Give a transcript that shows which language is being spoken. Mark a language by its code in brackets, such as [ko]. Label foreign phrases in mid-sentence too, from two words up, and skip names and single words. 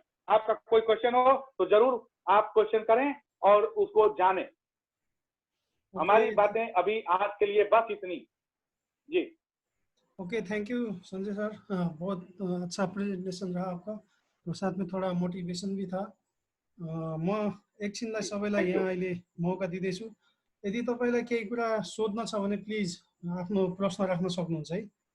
[hi] आपका कोई क्वेश्चन हो तो जरूर आप क्वेश्चन करें और उसको जानें। हमारी बातें अभी आज के लिए बस इतनी जी। [en] Okay, thank you Sanjay sir. [hi] बहुत अच्छा प्रेजेन्टेसन रहा आपका और साथ में थोड़ा मोटिभेसन भी था। [ne] म एकछिनलाई सबैलाई [en] Thank you. [ne] यहाँ अहिले मौका दिँदैछु। यदि तपाईँलाई केही कुरा सोध्न छ भने प्लिज आफ्नो प्रश्न राख्न सक्नुहुन्छ है।